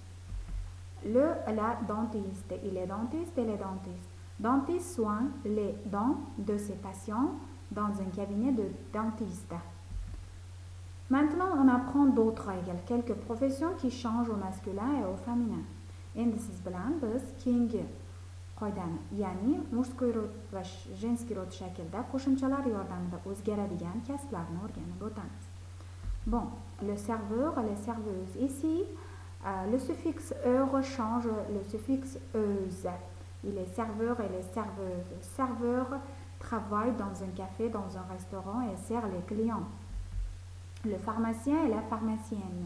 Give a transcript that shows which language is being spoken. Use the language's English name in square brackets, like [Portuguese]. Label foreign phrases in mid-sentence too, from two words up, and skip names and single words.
[French] La dentiste, il est dentiste et elle est dentiste. Dentiste soigne les dents de ses patients dans un cabinet de dentiste. Maintenant, on apprend d'autres règles, quelques professions qui changent au masculin et au féminin. [Uzbek] Endi siz bilan biz keyingi qoidani, ya'ni [Russian] murskoy rod [Uzbek] va [Russian] jenskiy rod [Uzbek] shaklda qo'shimchalar yordamida o'zgaradigan kasblarni o'rganib o'tamiz. [French] Le serveur et les serveuses. Ici, le suffixe heure change le suffixe euse. Il est serveur et les serveuses. Serveur travaille dans un café, dans un restaurant et sert les clients. Le pharmacien et la pharmacienne.